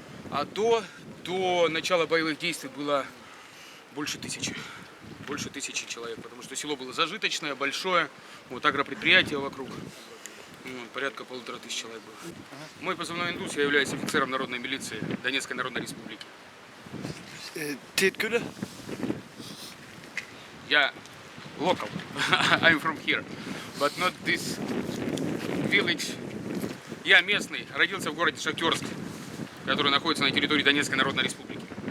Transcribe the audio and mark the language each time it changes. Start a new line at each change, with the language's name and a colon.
Russian: А до начала боевых действий было больше тысячи человек, потому что село было зажиточное, большое, вот агропредприятие вокруг, порядка 1500 человек было. Мой позывной «Индус», я являюсь офицером народной милиции Донецкой Народной Республики. Ты откуда? Я
English: local, I'm from here, but not this village.
Russian: Я местный, родился в городе Шахтерск, который находится на территории Донецкой Народной Республики.